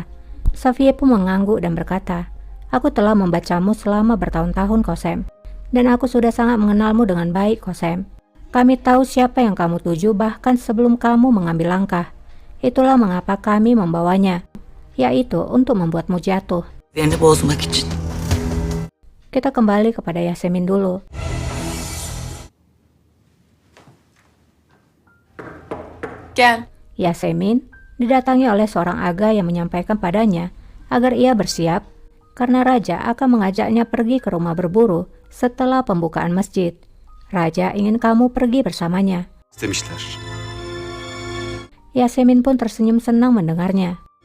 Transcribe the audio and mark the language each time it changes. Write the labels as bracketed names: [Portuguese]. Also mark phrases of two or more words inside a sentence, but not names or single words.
[Indonesian] Safiye pun mengangguk dan berkata, "Aku telah membacamu selama bertahun-tahun, Kosem. Dan aku sudah sangat mengenalmu dengan baik, Kosem. Kami tahu siapa yang kamu tuju bahkan sebelum kamu mengambil langkah. Itulah mengapa kami membawanya, yaitu untuk membuatmu jatuh." [Turkish] Yerini bozmak için. [Indonesian] Kita kembali kepada Yasemin dulu. [Turkish] Gel. [Indonesian] Yasemin didatangi oleh seorang aga yang menyampaikan padanya agar ia bersiap karena raja akan mengajaknya pergi ke rumah berburu setelah pembukaan masjid. Raja ingin kamu pergi bersamanya. [Turkish] İstemişler. [Indonesian] Yasemin pun tersenyum senang mendengarnya.